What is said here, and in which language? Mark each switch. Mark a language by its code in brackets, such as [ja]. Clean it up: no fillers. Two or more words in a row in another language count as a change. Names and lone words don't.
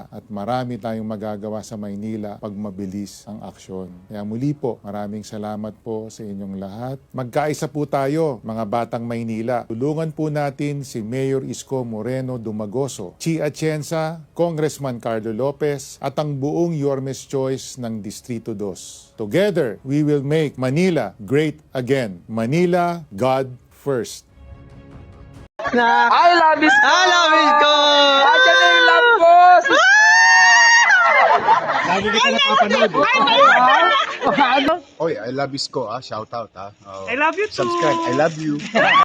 [tl] At marami tayong magagawa sa Maynila pag mabilis ang aksyon. Kaya muli po, maraming salamat po sa inyong lahat. Magkaisa po tayo, mga batang Maynila. Tulungan po natin si Mayor Isko Moreno Dumagoso, Chi Atienza, Congressman Carlo Lopez, at ang buong Yorme's Choice ng Distrito 2. [en] Together, we will make Manila great again. Manila, God first. I love this. I love it ko! [tl] Ayan na yung [en] love boss! [tl] Lagi kita napapanood. Ano? Oy, [en] I love Isko, shout out, Oh, I love you too. Subscribe, I love you.